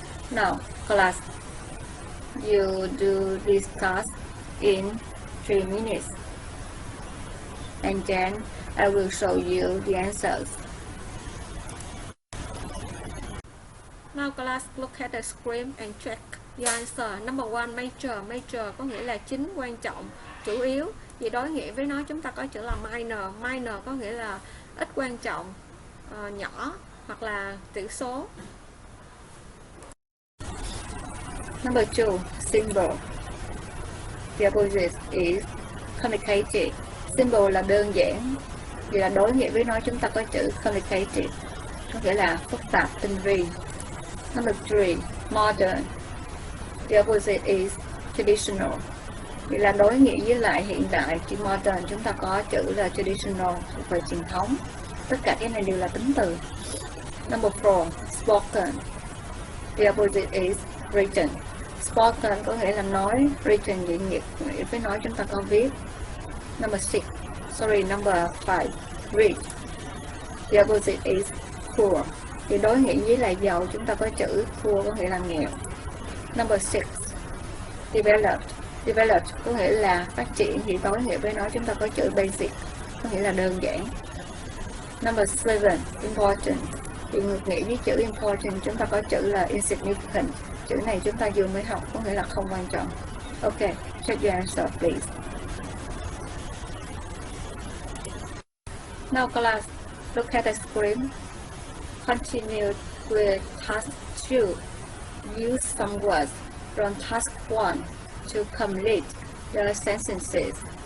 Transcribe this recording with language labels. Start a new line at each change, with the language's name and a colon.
English: Now, class, you do this task in 3 minutes. And then I will show you the answers. Now class, look at the screen and check the answer. Number 1, major.
Vietnamese: Major có nghĩa là chính, quan trọng, chủ yếu. Vì đối nghĩa với nó chúng ta có chữ là minor. Minor có nghĩa là ít quan trọng, nhỏ, hoặc là tỷ số.
English: Number 2, simple. The opposite is complicated.
Vietnamese: Simple là đơn giản. Vì là đối nghĩa với nó chúng ta có chữ complicated, có nghĩa là phức tạp, tinh vi.
English: Number 3, modern. The opposite is traditional.
Vietnamese: Vì là đối nghĩa với lại hiện đại, chữ modern chúng ta có chữ là traditional, thuộc về truyền thống. Tất cả cái này đều là tính từ.
English: Number 4. Spoken. The opposite is written.
Vietnamese: Spoken có nghĩa là nói, written diễn nghĩa với nói chúng ta có viết.
English: Number 5. Rich. The opposite is poor.
Vietnamese: Thì đối nghĩa với là giàu chúng ta có chữ poor có nghĩa là nghèo.
English: Number 6. Developed.
Vietnamese: Developed có nghĩa là phát triển, thì đối nghĩa với nó chúng ta có chữ basic có nghĩa là đơn giản.
English: Number 7. Important.
Vietnamese: Thì ngược nghĩa với chữ important chúng ta có chữ là insignificant. Chữ này chúng ta vừa mới học có nghĩa là không quan trọng.
English: Ok, check your answer please. Now class, look at the screen. Continue with task 2. Use some words from task 1 to complete the sentences.